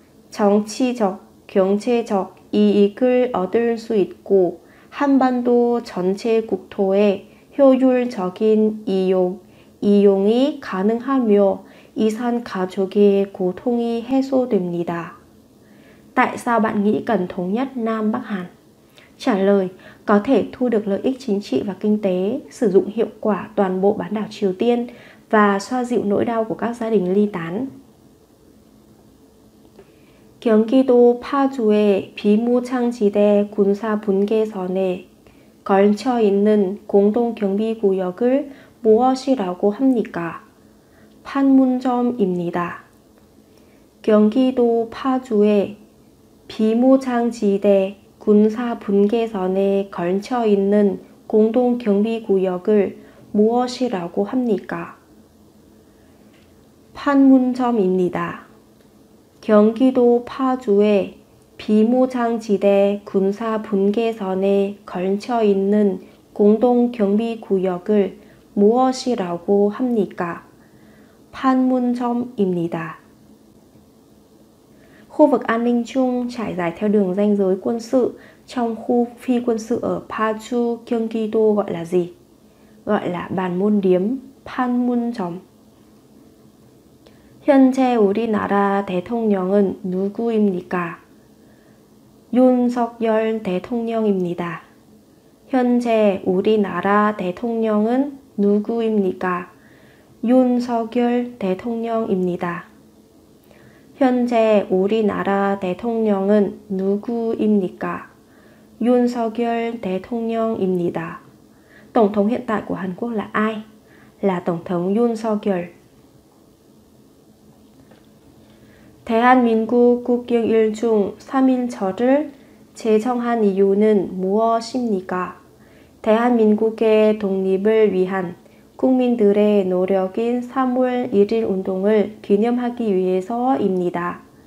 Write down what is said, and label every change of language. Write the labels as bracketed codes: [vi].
[ko] 정치적, 경제적 이익을 얻을 수 있고 한반도 전체 국토에 효율적인 이용이 가능하며 이산가족의 고통이 해소됩니다. [vi] Tại sao bạn nghĩ cần thống nhất Nam Bắc Hàn? Trả lời: có thể thu được lợi ích chính trị và kinh tế, sử dụng hiệu quả toàn bộ bán đảo Triều Tiên và xoa dịu nỗi đau của các gia đình ly tán. [ko] 경기도 파주의 비무장지대 군사 분계선에 걸쳐 있는 공동경비구역을 무엇이라고 합니까? 판문점입니다. 경기도 파주의 비무장지대 군사 분계선에 걸쳐 있는 공동경비구역을 무엇이라고 합니까? 판문점입니다. 경기도 파주의 비무장지대 군사 분계선에 걸쳐 있는 공동경비구역을 무엇이라고 합니까? 판문점입니다. [vi] Khu vực an ninh chung trải dài theo đường ranh giới quân sự trong khu phi quân sự ở Paju, Gyeonggi-do gọi là gì? Gọi là bàn môn điếm, 판문점. [ko] 현재 우리나라 대통령은 누구입니까? 윤석열 대통령입니다. 현재 우리나라 대통령은 누구입니까? 윤석열 대통령입니다. 현재 우리나라 대통령은 누구입니까? 윤석열 대통령입니다. [vi] Tổng thống hiện tại của Hàn Quốc là ai? Là Tổng thống Yoon Suk-yeol. [ko] 대한민국 국경일 중 3일절을 제정한 이유는 무엇입니까? 대한민국의 독립을 위한 국민들의 노력인 3월 1일 운동을 기념하기 위해서입니다.